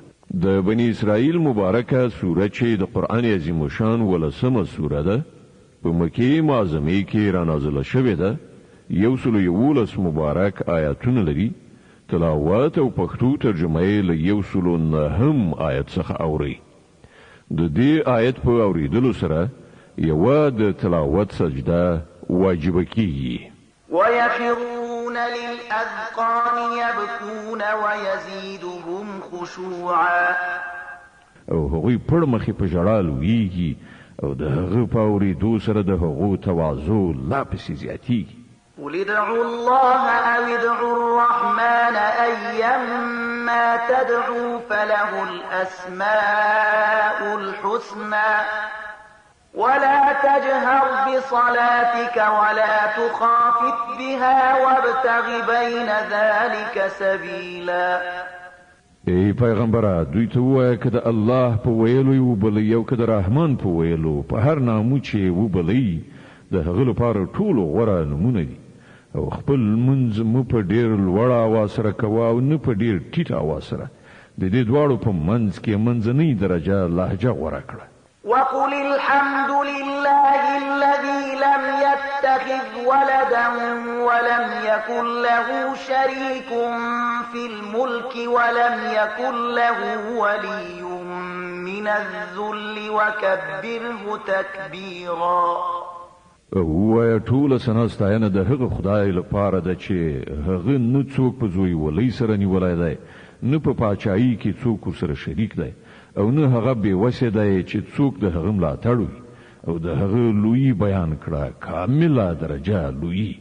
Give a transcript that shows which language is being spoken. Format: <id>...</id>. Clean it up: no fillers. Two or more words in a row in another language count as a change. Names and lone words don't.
<ps>د بني اسرائیل مبارکه سوره چې د قرآن عظیم الشان 11مه سوره ده په مکې معظمې کې رانازله شوې ده. 111 مبارک آیاتونه لري. تلاوت او پښتو ترجمه یې له 109 آیت څخه اوري. د دې آیت په اوریدلو سره یوه د تلاوت سجده واجب کیږي.</ps> <ar>ويخرون للأذقان يبكون ويزيدهم خشوعا.</ar> <ps>او هغوی پړ مخې په ژړا لویږي او د هغه په اوریدو سره د هغو تواضع لا پسې زیاتیږي.</ps> <ar>قل ادعوا الله أو ادعوا الرحمن أيما تدعوا فله الأسماء الحسنى ولا تجهر بصلاتك ولا تخافت بها وابتغ بين ذلك سبيلا.</ar> <ps>ای پیغمبره دوی ته ووایه که د الله په ویلو یې وبلئ او که د رحمان په ویلو په هر نامو چې وبلئ د هغه لپاره ټولو غوره نمونه دي او خپل منځ مو په ډیر لوړ اواز سره کوه او نه په ډیر ټیټ اواز سره د دې دواړو په منځ کې منځنۍ درجه لهجه غوره کړه.</ps> <ar>وقل الحمد لله الذي لم يتخذ ولدا ولم يكن له شريك في الملك ولم يكن له ولي من الذل وكبره تكبيرا.</ar> <ps>وای ټول سناستاینه د هغه خدای لپاره ده چې هغه نه څوک په زوی ولې سره نیولای دی نه په پاچاهي کې څوک سره شریک دی او نه هغه به وسه دی چې څوک د هغه ملاتړ وي او د هغه لوی بیان کړه کامله درجه لوی.</ps>